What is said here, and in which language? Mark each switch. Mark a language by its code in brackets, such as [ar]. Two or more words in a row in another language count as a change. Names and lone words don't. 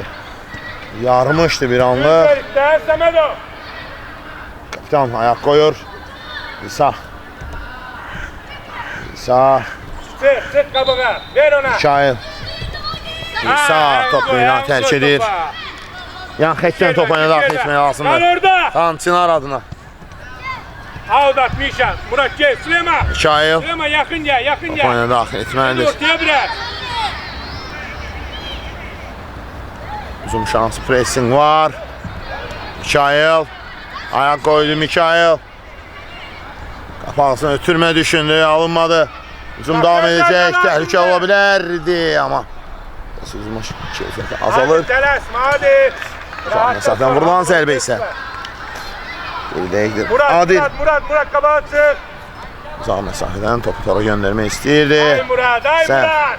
[az] Yarmışdı bir anlıq. [tr] Kapitan ayak koyur. [az] İsa. İsa. Sık qabığa. Ver ona. Mikail. İsa topuyla tərk edir. Yan xəttdən topuyla daxil etmək lazımdır. Xançınar adına. [tr] Avdat Mişa. Murat gel. Süleyman. Mikail. Süleyman yakın gel. Yakın gel. [az] Topuyla daxil etməlidir. [tr] Ortaya bırak. [az] Uzun şansı pressing var. [tr] Mikail. Ayak koydu Mikail. [az] Kafasını ötürmə düşündü. [tr] Alınmadı. Hücum devam edecek. [az] Təhlükə ola bilərdi ama hücum keyfiyyəti azalır. Məsafədən vurulan zərbə isə geridəyikdir. Adil. Murat qabağa çıx. Uzaq məsafədən topu tora göndərmək istəyirdi. Ay Murat, ay Murat.